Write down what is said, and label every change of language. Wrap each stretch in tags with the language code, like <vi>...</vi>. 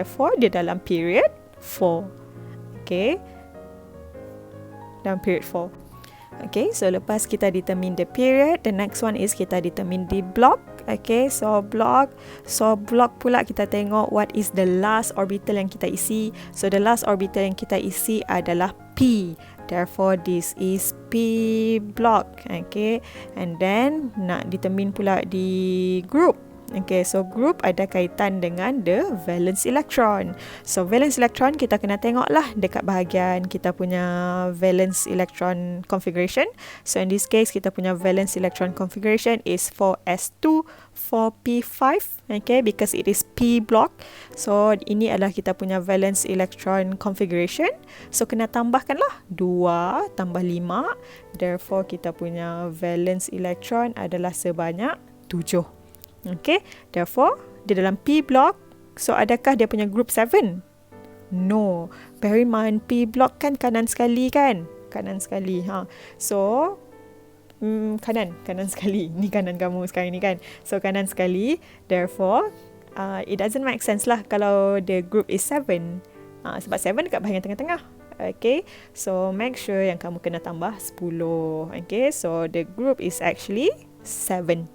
<ms>Therefore dia dalam period 4. Okay, dalam period 4.</ms> <en>Okay, so</en> <ms>lepas kita</ms> <en>determine the period, the next one is kita determine the block. Okay, so block</en> <ms>pula kita tengok</ms> <en>what is the last orbital</en> <ms>yang kita isi.</ms> <en>So the last orbital</en> <ms>yang kita isi adalah P.</ms> <en>Therefore this is P block. Okay, and then nak determine pula the group. Okay, so group ada kaitan dengan the valence electron.</en> <ms>So valence electron kita kena tengok lah dekat bahagian kita punya valence electron configuration.</ms> <en>So in this case kita punya valence electron configuration is 4s2 4p5. Okay, because it is P block.</en> <ms>So ini adalah kita punya valence electron configuration. So kena tambahkan lah 2 tambah 5. Therefore kita punya valence electron adalah sebanyak 7. Okay, therefore di dalam P block So adakah dia punya group 7? No.</ms> <en>Bear in mind</en> <ms>P block kan kanan sekali kan? Kanan sekali. So kanan sekali. Ni kanan kamu sekarang ni kan. So kanan sekali.</ms> <en>Therefore it doesn't make sense</en> <ms>lah kalau</ms> <en>the group is 7.</en> <ms>Sebab 7 dekat bahagian tengah-tengah. Okay, so</ms> <en>make sure</en> <ms>yang kamu kena tambah 10.</ms> <en>Okay, so the group is actually 17.</en>